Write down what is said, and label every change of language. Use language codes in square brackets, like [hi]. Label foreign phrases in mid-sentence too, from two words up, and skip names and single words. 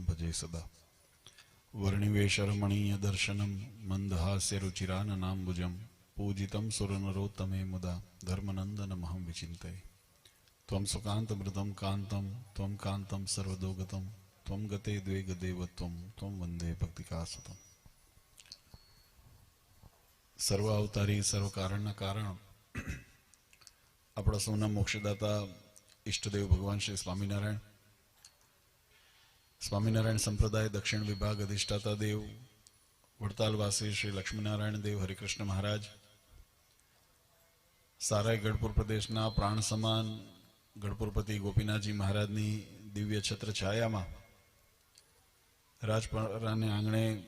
[sa] भजे सदा वर्णिवेश रमणीय दर्शनम मंदहास्य रुचिराननाम्बुजम पूजितं सुरनरोत्तमे मुदा धर्मनंदन महं विचिन्तये त्वं सुकान्तमृतं कान्तं त्वं कान्तं सर्वदोगतं त्वं गते द्वे गदेवत्वं त्वं वन्दे भक्तिकासुतं [gu] સર્વ અવતારી સર્વ કારણના કારણ આપણા સૌના મોક્ષદાતા ઈષ્ટદેવ ભગવાન શ્રી સ્વામિનારાયણ સ્વામિનારાયણ સંપ્રદાય દક્ષિણ વિભાગ અધિષ્ઠાતા દેવ વડતાલવાસી શ્રી લક્ષ્મીનારાયણ દેવ હરિકૃષ્ણ મહારાજ સારાય ગઢપુર પ્રદેશના પ્રાણ સમાન ગઢપુરપતિ ગોપીનાથજી મહારાજની દિવ્ય છત્ર છાયામાં રાજપરાને આંગણે